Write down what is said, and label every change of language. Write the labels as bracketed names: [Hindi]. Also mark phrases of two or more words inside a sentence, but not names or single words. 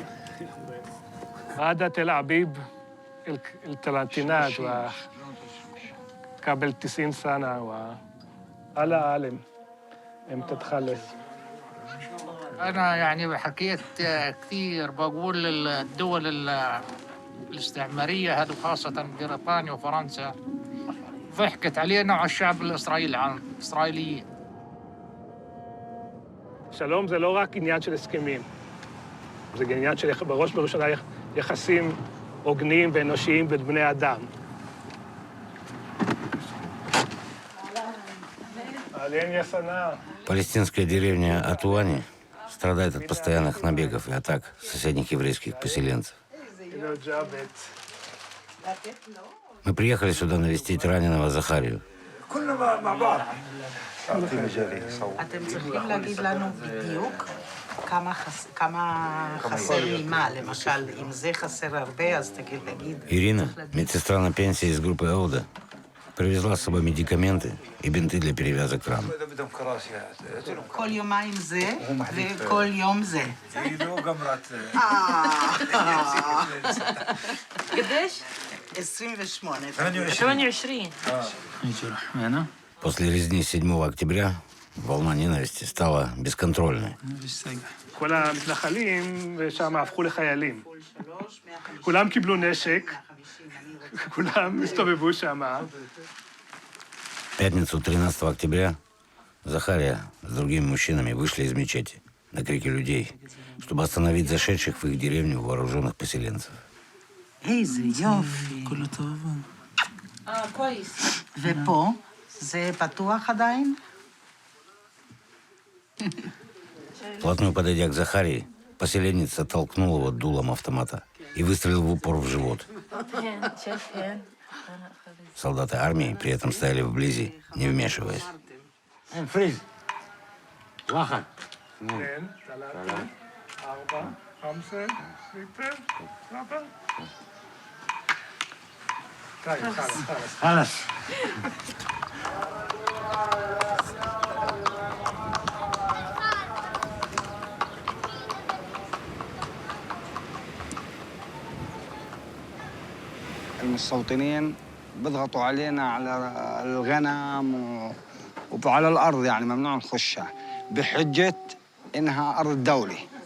[Arabic] هذا تل أبيب الثلاثينات قبل 90 سنة وعلى عالم امتى تخلص. أنا يعني حكيت كثير، بقول الدول الاستعمارية هذه خاصة بريطانيا وفرنسا ضحكت علينا وعلى الشعب الإسرائيلي عن الإسرائيليين. [Hebrew] שלום זה לא רק עניין של הסכמים, זה עניין של בראש ובראשונה יחסים הוגנים ואנושיים בין בני אדם. [Russian] Палестинская деревня Атуани страдает от постоянных набегов и атак соседних еврейских поселенцев. Мы приехали сюда навестить раненого Захарию. [Hebrew] אתם צריכים להגיד לנו בדיוק כמה חסר ממה, למשל, אם זה חסר הרבה, אז תגיד. [Russian] Ирина, медсестра на пенсии из группы Эуда, привезла с собой медикаменты и бинты для перевязок ран. [Hebrew] כל יומיים זה, וכל יום זה. [Arabic] قديش؟ 28. [Russian] После резни 7 октября волна ненависти стала бесконтрольной. [Hebrew] כל המתנחלים שם הפכו לחיילים. כולם קיבלו נשק, כולם הסתובבו שם. [Russian] В пятницу 13 октября Захария с другими мужчинами вышли из мечети на крики людей, чтобы остановить зашедших в их деревню вооруженных поселенцев. [Hebrew] איזה יופי. ופה, זה פתוח עדיין? [Russian] Вплотную подойдя к Захарии, поселенница толкнула его дулом автомата и выстрелил в упор в живот. Солдаты армии при этом стояли вблизи, не вмешиваясь. [Hebrew] פריז. [Arabic] واحد. [Hebrew] כן, 4, 5, 6, 7. [Arabic] طيب خلاص. خلص. المستوطنين بيضغطوا علينا على الغنم وعلى الأرض، يعني ممنوع نخشها بحجة إنها أرض دولة.